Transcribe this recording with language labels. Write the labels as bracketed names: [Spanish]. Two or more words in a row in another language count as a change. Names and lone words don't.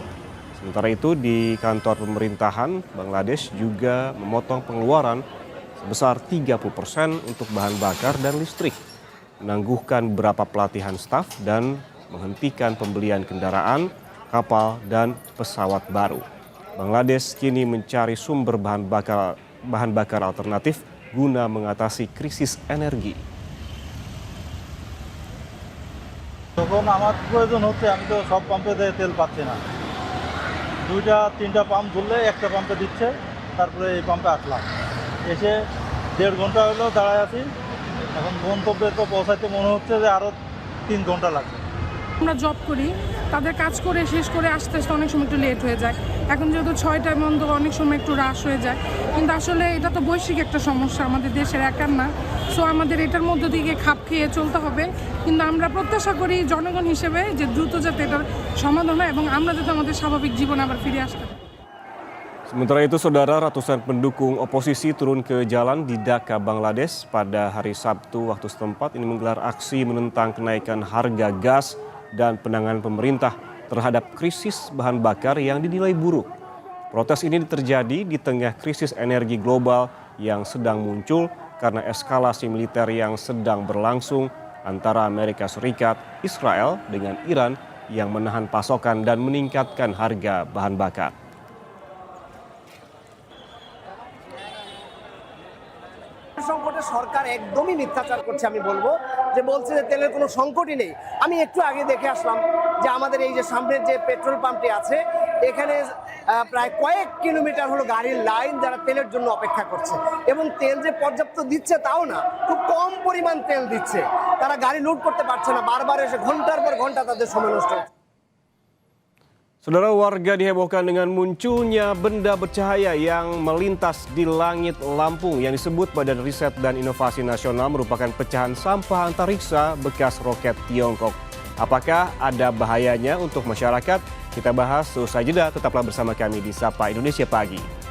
[Indonesian] Sementara itu, di kantor pemerintahan, Bangladesh juga memotong pengeluaran sebesar 30% untuk bahan bakar dan listrik, menangguhkan beberapa pelatihan staf dan menghentikan pembelian kendaraan, kapal, dan pesawat baru. Bangladesh kini mencari sumber bahan bakar alternatif guna mengatasi krisis energi. [Bangla] যখন আমার প্রয়োজন হচ্ছে আমি তো সব পাম্পে তেল পাচ্ছি না, 2-3টা পাম্প ধরলে একটা পাম্পে দিচ্ছে, তারপরে এই পাম্পে আসলাম, এসে 1.5 ঘন্টা হলো দাঁড়ায় আছি। এখন গন্তব্যে তো পৌঁছাইতে মনে হচ্ছে যে আরও 3 ঘন্টা লাগবে। আমরা জব করি, তাদের কাজ করে শেষ করে আসতে আসতে অনেক সময় একটু লেট হয়ে যায়। এখন যেহেতু 6টায় বন্ধ, অনেক সময় একটু রাশ হয়ে যায়, কিন্তু আসলে এটা তো বৈশ্বিক একটা সমস্যা, আমাদের দেশের একার না। সো আমাদের এটার মধ্য থেকে খাপ খেয়ে চলতে হবে, কিন্তু আমরা প্রত্যাশা করি জনগণ হিসেবে যে দ্রুত যাতে এটার সমাধান হয় এবং আমরা যাতে আমাদের স্বাভাবিক জীবনে আবার ফিরে আসতে পারি। [Indonesian] Sementara itu, saudara, ratusan pendukung oposisi turun ke jalan di Dhaka, Bangladesh pada hari Sabtu waktu setempat. Ini menggelar aksi menentang kenaikan harga gas dan penanganan pemerintah terhadap krisis bahan bakar yang dinilai buruk. Protes ini terjadi di tengah krisis energi global yang sedang muncul karena eskalasi militer yang sedang berlangsung antara Amerika Serikat, Israel dengan Iran yang menahan pasokan dan meningkatkan harga bahan bakar. [Bangla] সংকটে সরকার একদমই মিথ্যাচার করছে, আমি বলবো যে বলছে যে তেলের কোনো সংকটই নেই। আমি একটু আগে দেখে আসলাম যে আমাদের এই যে সামনের যে [English] petrol pumpটি [Bangla] আছে, এখানে প্রায় কয়েক কিলোমিটার হলো গাড়ির লাইন, যারা তেলের জন্য অপেক্ষা করছে, এবং তেল যে পর্যাপ্ত দিচ্ছে তাও না, খুব কম পরিমাণ তেল দিচ্ছে। তারা গাড়ি লুট করতে পারছে না, বারবার এসে ঘন্টার পর ঘন্টা তাদের সময় নষ্ট হচ্ছে। [Indonesian] Saudara, warga dihebohkan dengan munculnya benda bercahaya yang melintas di langit Lampung yang disebut Badan Riset dan Inovasi Nasional merupakan pecahan sampah antariksa bekas roket Tiongkok. Apakah ada bahayanya untuk masyarakat? Kita bahas seusai jeda, tetaplah bersama kami di Sapa Indonesia Pagi.